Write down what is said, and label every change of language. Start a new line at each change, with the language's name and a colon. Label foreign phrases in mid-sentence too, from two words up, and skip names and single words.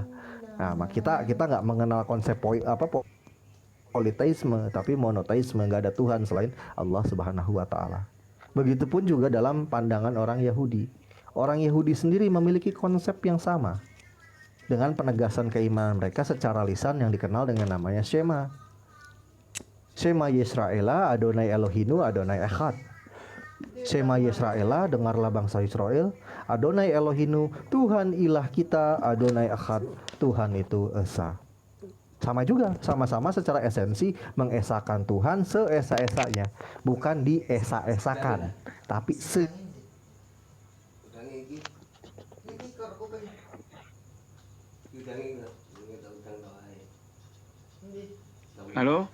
Indonesian: Nah, kita nggak mengenal konsep politeisme, tapi monoteisme, nggak ada Tuhan selain Allah
Arabic: سبحانه وتعالى.
Indonesian: Begitupun juga dalam pandangan orang Yahudi. Orang Yahudi sendiri memiliki konsep yang sama dengan penegasan keimanan mereka secara lisan yang dikenal dengan namanya Shema.
Hebrew: שמע ישראל, אדוני אלוהינו, אדוני אחד. שמע ישראל,
Indonesian: dengarlah bangsa Israel,
Hebrew: אדוני אלוהינו,
Indonesian: Tuhan ilah kita,
Hebrew: אדוני אחד,
Indonesian: Tuhan itu esa. Sama juga, sama-sama secara esensi mengesahkan Tuhan seesa-esanya, bukan diesa-esakan, tapi Halo?